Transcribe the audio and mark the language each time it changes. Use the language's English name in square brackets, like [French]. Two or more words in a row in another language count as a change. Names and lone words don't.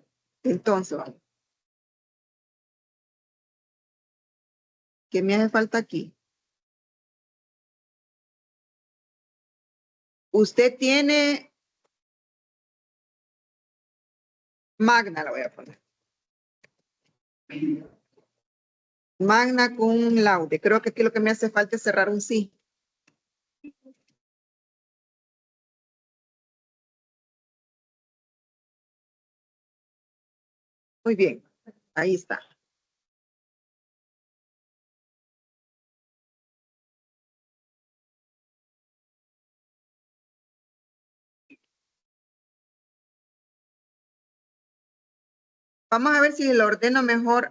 [Spanish] Entonces, ¿qué me hace falta aquí? Usted tiene magna, la voy a poner. [Latin] Magna cum laude. [Spanish] Creo que aquí lo que me hace falta es cerrar un sí. Muy bien. Ahí está. Vamos a ver si lo ordeno mejor.